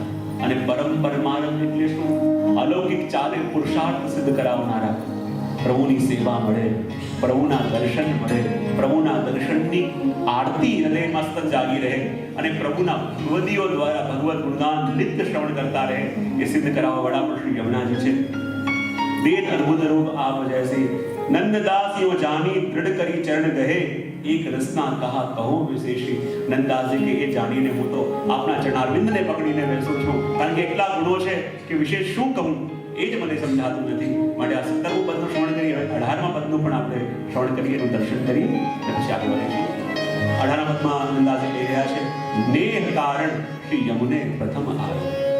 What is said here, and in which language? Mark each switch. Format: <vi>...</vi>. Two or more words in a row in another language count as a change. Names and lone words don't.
<gu>અને પરમ પરમાર્થ એટલે શું? અલૌકિક ચાલે પુરુષાર્થ સિદ્ધ કરાવનારા. પ્રભુની સેવા મળે, પ્રભુના દર્શન મળે, પ્રભુના દર્શનની આરતી હૃદયમાં સતત જાગી રહે, અને પ્રભુના ભગવદીઓ દ્વારા ભગવદ ગુણગાન નિત્ય શ્રવણ કરતા રહે, એ સિદ્ધ કરાવવા વાળા પણ શ્રી યમુનાજી છે.</gu> <bra>देत अद्भुत रूप आप जैसे, नंददास यो जानी दृढ़ करी चरण गहे, एक रसना कहा कहो विशेषी.</bra> <gu>નંદદાસજી કે એ જાણીને હું તો આપના ચરણારવિંદને પકડીને બેસું છું, કારણ કે એટલા ગુણો છે કે વિશેષ શું કહું એ જ મને સમજાતું નથી. માટે આ 17મું પદનું શ્રવણ કરી, હવે 18મા પદનું પણ આપણે શ્રવણ કરીએ, એનું દર્શન કરી પછી આગળ વધીએ. 18મા પદમાં નંદદાસજી કહી રહ્યા છે, નેહ કારણ શ્રી યમુને પ્રથમ આવ્યો.</gu>